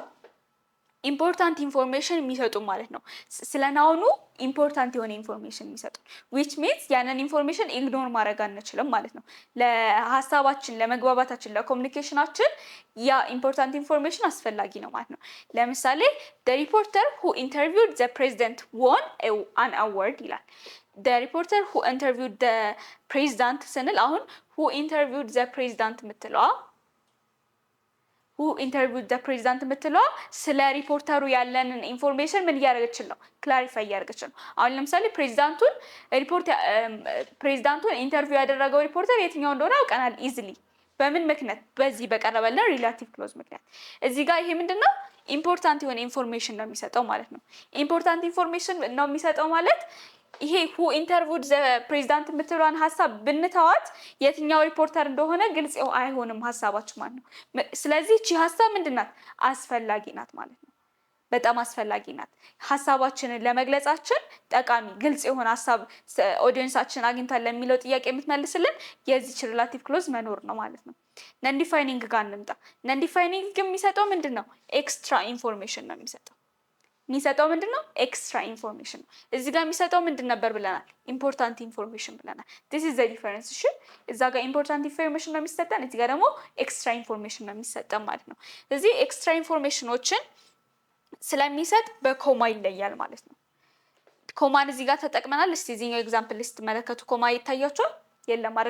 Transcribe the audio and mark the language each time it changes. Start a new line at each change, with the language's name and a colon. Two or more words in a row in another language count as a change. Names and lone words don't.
English: important information
Amharic: የሚሰጡ ማለት ነው። ስለ ናውኑ ኢምፖርታንት የሆነ ኢንፎርሜሽን የሚሰጡ
English: which means
Amharic: ያንን
English: information ignore
Amharic: ማድረግ አንችልም ማለት ነው። ለሀሳባችን፣ ለመግባባታችን፣ ለኮሚኒኬሽናችን ያ
English: important information
Amharic: አስፈላጊ ነው ማለት ነው። ለምሳሌ
English: the reporter who interviewed the president won an award
Amharic: ይላል።
English: the reporter who interviewed the president
Amharic: ስንል አሁን
English: who interviewed the president
Amharic: የምትለዋ
English: who interviewed the president
Amharic: የምትለዋ ስለ ሪፖርተሩ ያለንን ኢንፎርሜሽን ምን እያደረገች ነው? ክላሪፋይ እያደረገች ነው። አሁን ለምሳሌ ፕሬዚዳንቱን ኢንተርቪው ያደረገው ሪፖርተር የትኛው እንደሆነ አውቀናል ኢዝሊ። በምን ምክንያት? በዚህ በቀረበልን
English: relative clause
Amharic: ምክንያት። እዚህ ጋር ይሄ ምንድነው? ኢምፖርታንት የሆነ ኢንፎርሜሽን ነው የሚሰጠው ማለት ነው።
English: important information
Amharic: ነው የሚሰጠው ማለት ይሄ
English: who interviewed the president
Amharic: የምትለዋን ሀሳብ ብንተዋት የትኛው ሪፖርተር እንደሆነ ግልጽ አይሆንም ሀሳባችሁ ማለት ነው። ስለዚህ እቺ ሀሳብ ምንድናት? አስፈላጊ ናት ማለት ነው። በጣም አስፈላጊ ናት። ሀሳባችንን ለመግለጻችን ጠቃሚ ግልጽ የሆነ ሀሳብ ኦዲየንሳችን አግኝቷል ለሚለው ጥያቄ የምትመልስልን የዚች
English: relative clause
Amharic: መኖር ነው ማለት ነው።
English: non defining
Amharic: ጋር እንምጣ።
English: non defining
Amharic: የሚሰጠው ምንድነው?
English: extra information
Amharic: ነው የሚሰጠው። ምንድነው?
English: extra information
Amharic: ነው። እዚህ ጋር የሚሰጠው ምንድን ነበር ብለናል?
English: important information
Amharic: ብለናል።
English: this is the difference።
Amharic: እሺ እዛ ጋር
English: important information
Amharic: ነው የሚሰጠን፣ እዚህ ጋር ደግሞ
English: extra information
Amharic: ነው የሚሰጠን ማለት ነው። ስለዚህ
English: extra informations
Amharic: ስለሚሰጥ በኮማ ይለያል ማለት ነው። ኮማን እዚህ ጋር ተጠቅመናል። እስቲ እዚህኛው ኤግዛምፕል ስትመለከቱ ኮማ ይታያችኋል? የለም አይደል?